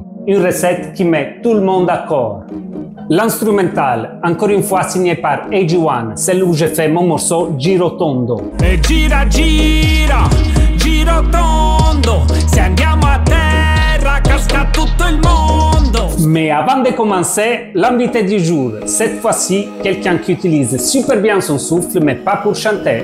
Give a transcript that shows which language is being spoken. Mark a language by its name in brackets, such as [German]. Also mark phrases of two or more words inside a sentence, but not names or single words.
[French] Une recette qui met tout le monde d'accord. L'instrumental, encore une fois signé par AG1, celle où je fais mon morceau Giro Tondo. [Italian] E gira, gira, giro tondo, se andiamo a terra casca tutto il mondo. [French] Mais avant de commencer, l'invité du jour, cette fois-ci, quelqu'un qui utilise super bien son souffle, mais pas pour chanter.